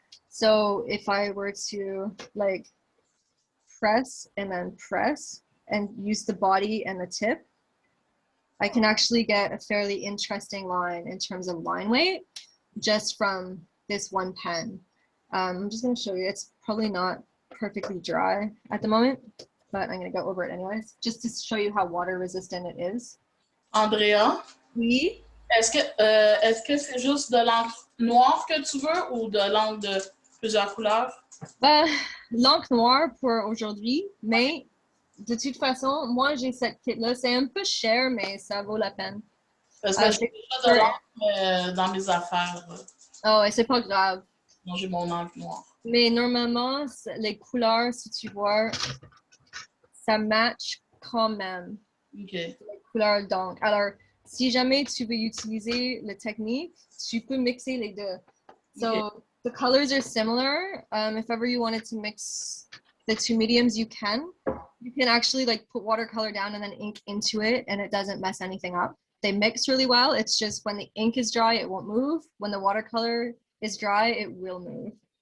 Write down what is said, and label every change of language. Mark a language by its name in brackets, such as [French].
[English] So if I were to like press and then press and use the body and the tip, I can actually get a fairly interesting line in terms of line weight just from this one pen. I'm just going to show you. It's probably not perfectly dry at the moment, but I'm going to go over it anyways, just to show you how water resistant it is. [French] Andrea, Oui. est-ce que c'est juste de l'encre noire que tu veux ou de l'encre de plusieurs couleurs? L'encre noire pour aujourd'hui, mais de toute façon, moi j'ai cette kit-là. C'est un peu cher, mais ça vaut la peine. Parce que j'ai déjà de l'encre dans mes affaires. Oh, et c'est pas grave. Moi, j'ai mon encre noire. Mais normalement, les couleurs, si tu vois, ça match quand même. OK. Les couleurs d'encre. Alors, si jamais tu veux utiliser la technique, tu peux mixer les deux. [English] So, okay. The colors are similar. If ever you wanted to mix the two mediums, you can. You can actually like put watercolor down and then ink into it, and it doesn't mess anything up. They mix really well. It's just when the ink is dry, it won't move. When the watercolor is dry, it will move.